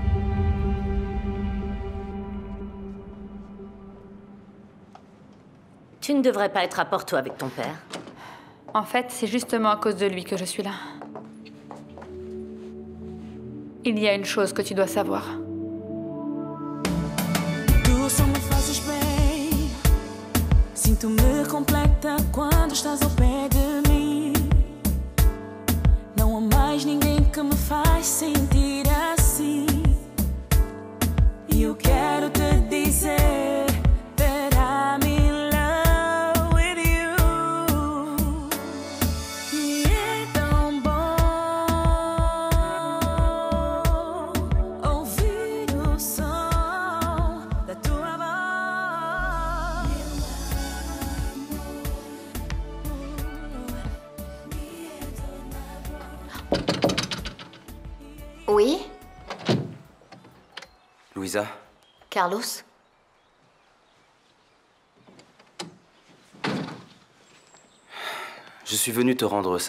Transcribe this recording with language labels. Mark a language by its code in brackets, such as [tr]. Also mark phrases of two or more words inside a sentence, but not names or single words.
[fr] Tu ne devrais pas être à Porto avec ton père. En fait, c'est justement à cause de lui que je suis là. Il y a une chose que tu dois savoir. [pt] Tu só me fazes bem. Sinto-me completa quando estás ao pé de mim. Não há mais ninguém que me faz sentir assim. E eu quero te dizer [en] that I'm in love with you. [pt] E é tão bom ouvir o som da tua voz. [fr] Oui, Louisa, Carlos? je suis venu te rendre ça.